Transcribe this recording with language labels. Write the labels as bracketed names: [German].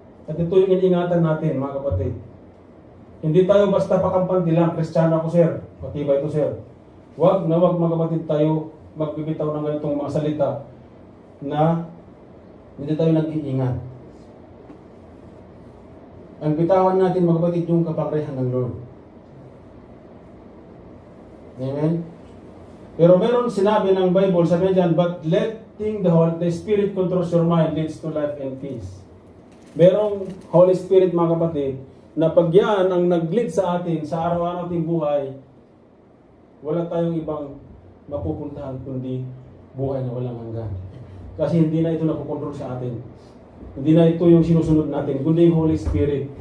[Filipino] At ito yung iningatan natin, mga kapatid. Hindi tayo basta pakampante lang, Kristiyano ako, sir. Matibay ito, sir. Wag mga kapatid, tayo magbibitaw ng ganitong mga salita na hindi tayo nag-iingat. Ang bitawan natin, mga kapatid, yung kapangyarihan ng Lord. Amen? Pero meron sinabi ng Bible, sabi dyan, [English] but letting the Spirit controls your mind leads to life and peace. [Filipino] Merong Holy Spirit, mga kapatid, na pag yan ang nag-lead sa atin, sa araw-araw ating buhay, wala tayong ibang mapupuntahan kundi buhay na walang hanggan. Kasi hindi na ito napokontrol sa atin. Hindi na ito yung sinusunod natin, kundi yung Holy Spirit.